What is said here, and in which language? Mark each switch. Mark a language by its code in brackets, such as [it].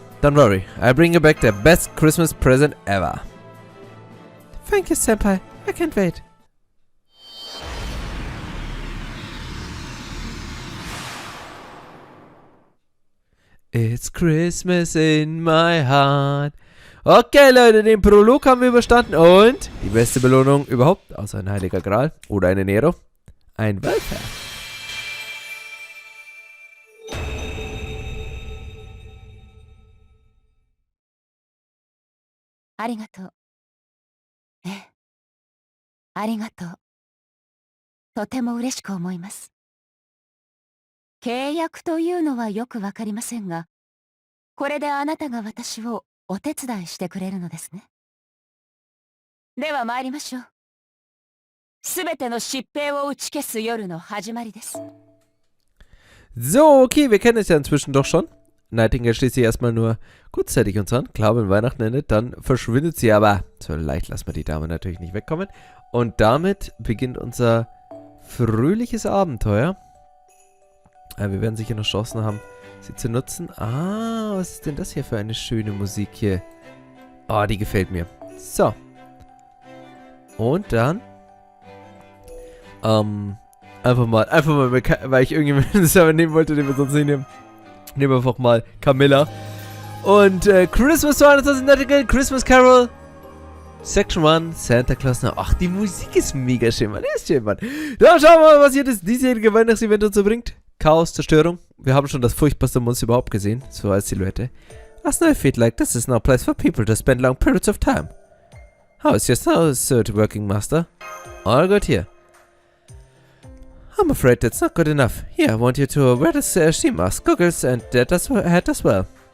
[en] Don't worry, I'll bring you back the best Christmas present ever. Thank you, Senpai. I can't wait. It's Christmas in my heart. [de] Okay, Leute, den Prolog haben wir überstanden und die beste Belohnung überhaupt, außer ein heiliger Gral oder eine Nero, ein Weltherr. [ja] Arigato. ありがとう。とても嬉しく思います。契約というのはよくわかりませんが、これであなたが私をお手伝いしてくれるのですね。では参りましょう。すべての疾病を打ち消す夜の始まりです。 [de] So, okay, wir kennen es ja inzwischen doch schon. Nightingale schließt sich erstmal nur kurzzeitig uns an. Klar, wenn Weihnachten endet, dann verschwindet sie, aber so leicht lassen wir die Dame natürlich nicht wegkommen. Und damit beginnt unser fröhliches Abenteuer. Wir werden sicher noch Chancen haben, sie zu nutzen. Ah, was ist denn das hier für eine schöne Musik hier? Oh, die gefällt mir. So. Und dann einfach mal, weil ich irgendjemanden Server nehmen wollte, den wir sonst nicht nehmen. Nehmen wir einfach mal Camilla. Und Christmas 22 Nightingale, Christmas Carol. [en] Section 1, Santa Claus. [de] Ach, die Musik ist mega schön, Mann. Ist schön, Mann. Dann schauen wir mal, was hier das diesjährige Weihnachtsevent uns so bringt. Chaos, Zerstörung. Wir haben schon das furchtbarste Monster überhaupt gesehen. So als Silhouette. [en] As I feel like this is no place for people to spend long periods of time. How is your suit working, Master? All good here. I'm afraid that's not good enough. Here, I want you to wear this ski mask, goggles, and that hat as well.